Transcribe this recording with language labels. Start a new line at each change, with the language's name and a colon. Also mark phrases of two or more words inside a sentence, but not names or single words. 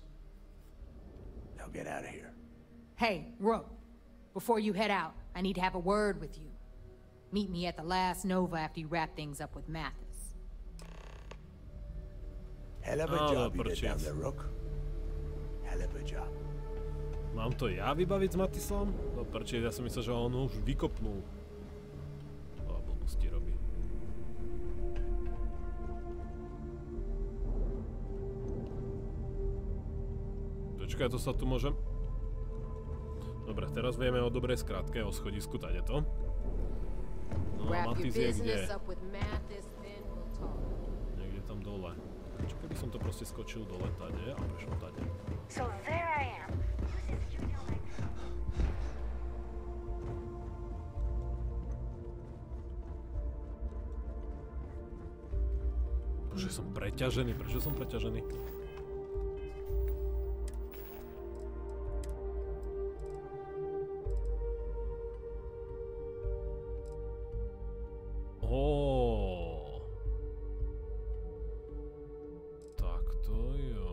English: Now get out of here. Hey, Rook, before you head out, I need to have a word with you. Meet me at the last Nova after you wrap things up with Mathis. Hell of a job you did down there, Rook. Hell of a job.
Slovak: Mám to ja vybaviť s Mathisom? No prečo, ja som myslel, že on už vykopnul. O, blbosti robí. Počkaj, to sa tu môžem... Dobre, teraz vieme o dobrej skratke, o schodisku, tady to. No,
English: Wrap your Matízie business
Slovak: kde?
English: up with Mathis, then we'll talk.
Slovak: Niekde tam dole. Čo keby som to proste skočil dole tade a prešiel tade?
English: So there I am, using studio like
Slovak: Bože, som preťažený. Prečo som preťažený? Takto jo.